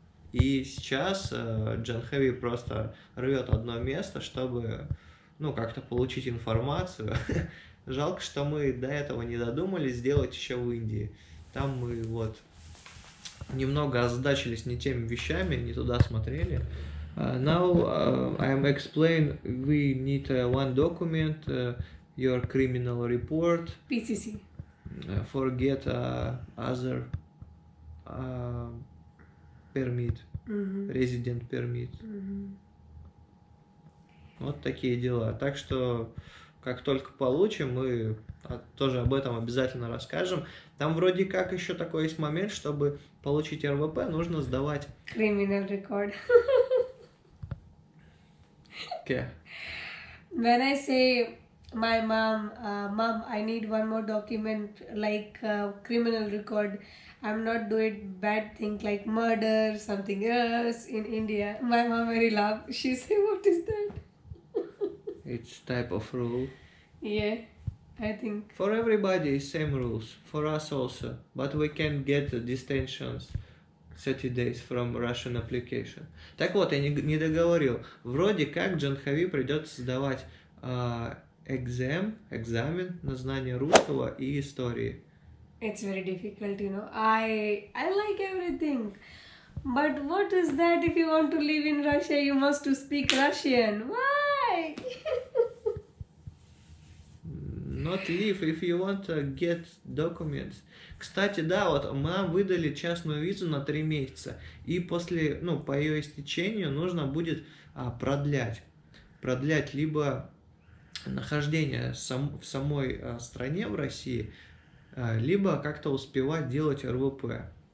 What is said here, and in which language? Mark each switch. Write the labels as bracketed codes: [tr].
[ru] И сейчас Джанхави просто рвет одно место, чтобы, ну, как-то получить информацию. Жалко, что мы до этого не додумались сделать еще в Индии. Там мы вот немного озадачились не теми вещами, не туда смотрели. [en] Now I am explain. We need one document, your criminal report. PCC. Forget other permit, resident permit. [ru] Вот такие дела. Так что как только получим, мы тоже об этом обязательно расскажем. Там вроде как еще такой есть момент, чтобы получить РВП, нужно сдавать... [en] Criminal record. Okay. When I say my mom, mom, I need one more document like criminal record. I'm not doing bad thing like murder, something else in India. My mom very laugh. She say, what is that? It's type of rule. Yeah, I think. For everybody, same rules. For us also. But we can get distensions 30 days from Russian application. [ru] Так вот, я не договорил. Вроде как Джанхави придется сдавать экзамен на знание русского и истории. [en] It's very difficult, you know. I like everything. But what is that if you want to live in Russia, you must to speak Russian? Why? Not leave if you want to get documents. [ru] Кстати, да, вот нам выдали частную визу на 3 месяца. И после, по ее истечению нужно будет продлять. Продлять либо нахождение в самой стране, в России, либо как-то успевать делать РВП.